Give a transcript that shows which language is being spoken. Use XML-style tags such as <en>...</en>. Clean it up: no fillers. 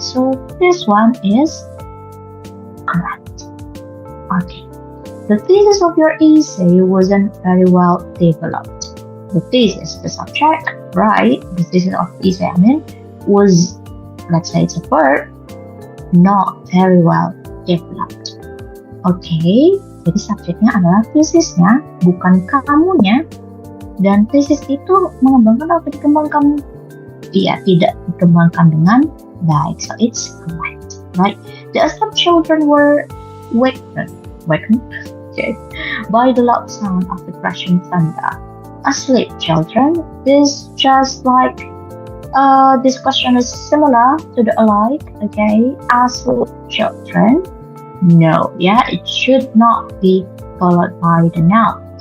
<en>So this one is correct. Okay. The thesis of your essay wasn't very well developed. The thesis, the subject, right? The thesis of the essay, was, let's say it's a verb, not very well developed.</en> <id>Okay, jadi subjeknya adalah tesisnya, bukan kamunya. Dan tesis itu mengembangkan apa dikembangkan? Iya, tidak dikembangkan dengan baik.</id> <en>So it's correct, right? The asleep children were wakened okay, by the loud sound of the crashing thunder. Asleep children is just like this question is similar to the alike. Okay, asleep children. No, yeah, it should not be followed by the noun.</en>